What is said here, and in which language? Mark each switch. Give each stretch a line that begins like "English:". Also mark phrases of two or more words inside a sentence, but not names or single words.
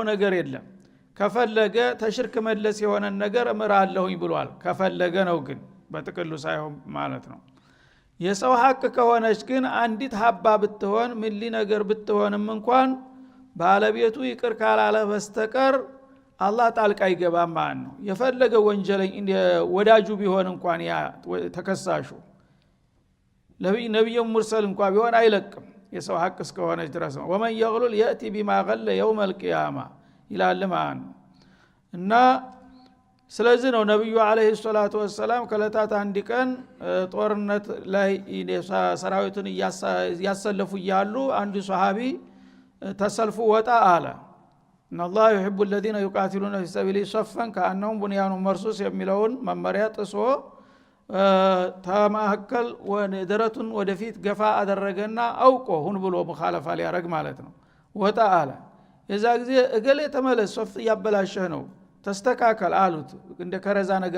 Amharic: ነገር የለም። ከፈለገ ተሽርክ መለስ የሆነ ነገር እምራለሁኝ ብሏል። ከፈለገ ነው ግን በጥቅሉ ሳይሆን ማለት ነው። የሰው ሐቅ ከሆነች ግን አንዲት ሀባ ብትሆን ምሊ ነገር ብትሆንም እንኳን ባለቤቱ ይቅር ካላለ በስተቀር አላህ ጣልቃ ይገባም ማለት ነው። የፈለገ ወንጀለኛ ወዳጁ ቢሆን እንኳን ያ ተከሳሹ ነብዩ ሙርሰል እንኳን ቢሆን አይለቅም የሰው ሐቅ እስከሆነች ድረስ ነው።
Arabic: ومن يغلل يأت بما غل يوم القيامة
Amharic: ይላል ማለት ነው። እና ስለዚህ ነው ነብዩ
Arabic: عليه الصلاة وسلم
Amharic: ከለታት አንድ ቀን ጦርነት ላይ ሰራዊቱን ያሰለፉ ያሉ አንዱ ሱሐቢ ተሰልፉ ወጣ አለ
Arabic: إن الله يحب الذين يقاتلون في سبيله صفا كأنهم بنيان مرصوص
Amharic: የሚለውን መመሪያ ጥሶ ተማከል ወደረቱን ወደፊት ገፋ አደረገና አውቆ ሁን ብሎ ሙኻለፋ ሊያረግ ማለት ነው። ወጣ አለ። የዛ ጊዜ እገሌ ተመለስ ሶፍ ያበላሸህ ነው ተስተካከል አሉት። እንደ ከረዛ ነገር